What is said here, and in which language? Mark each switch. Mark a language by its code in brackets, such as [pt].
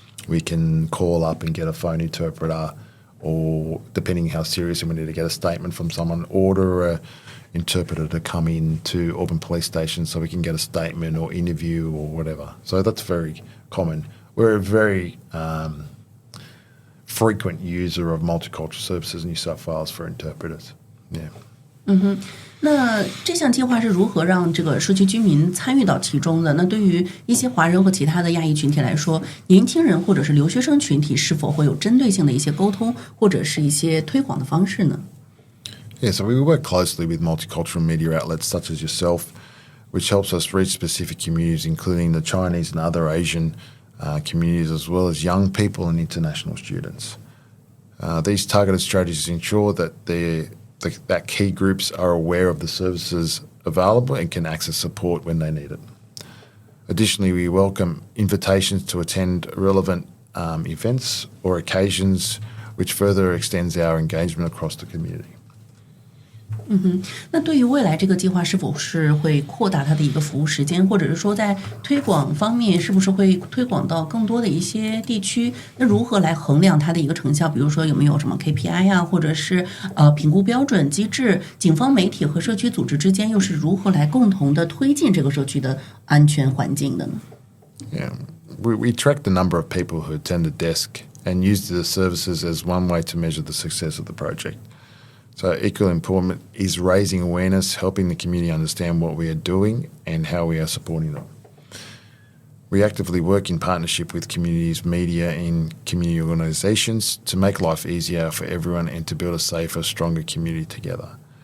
[en] We can call up and get a phone interpreter, or depending how serious we need to get a statement from someone, order an interpreter to come in to Auburn Police Station so we can get a statement or interview or whatever. So that's very common. We're a very frequent user of Multicultural Services New South Wales for interpreters. Yeah. [zh] 那这项计划是如何让这个社区居民参与到其中的？那对于一些华人和其他的亚裔群体来说，年轻人或者是留学生群体是否会有针对性的一些沟通或者是一些推广的方式呢？ [en] Yeah, so we work closely with multicultural media outlets such as yourself, which helps us reach specific communities, including the Chinese and other Asian communities, as well as young people and international students. These targeted strategies ensure that that key groups are aware of the services available and can access support when they need it. Additionally, we welcome invitations to attend relevant events or occasions, which further extends our engagement across the community. [zh] 那对于未来这个计划是否是会扩大它的一个服务时间，或者是说在推广方面是不是会推广到更多的一些地区？那如何来衡量它的一个成效？比如说有没有什么 KPI 啊，或者是评估标准机制？警方、媒体和社区组织之间又是如何来共同的推进这个社区的安全环境的呢？ [en] Yeah, we track the number of people who attend the desk and use the services as one way to measure the success of the project. So equally important is raising awareness, helping the community understand what we are doing and how we are supporting them. We actively work in partnership with communities, media and community organisations to make life easier for everyone and to build a safer, stronger community together.